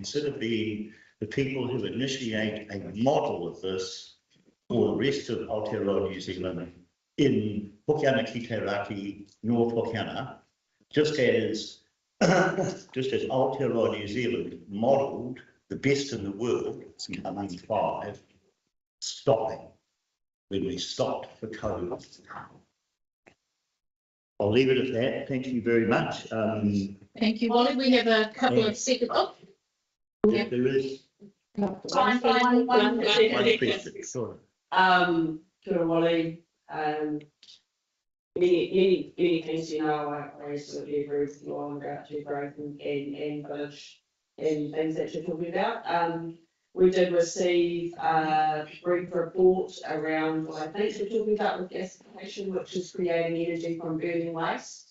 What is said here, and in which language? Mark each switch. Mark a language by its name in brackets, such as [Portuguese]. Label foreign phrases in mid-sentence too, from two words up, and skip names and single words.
[English] consider being the people who initiate a model of this for the rest of Aotearoa New Zealand in Hokianga Ki Te Raki, North Hokianga, just as Aotearoa New Zealand modelled the best in the world, it's coming 5, stopping when we stopped for COVID. I'll leave it at that. Thank you very much. Thank you, Wally. We have a couple of seconds. Oh, If there is time for one one Second. question, sure. [Māori] Kia ora, Wally. [English] Many things, you know, I absolutely agree with you on about to growth and village and things that you're talking about. We did receive a brief report around what I think you're talking about with gasification, which is creating energy from burning waste.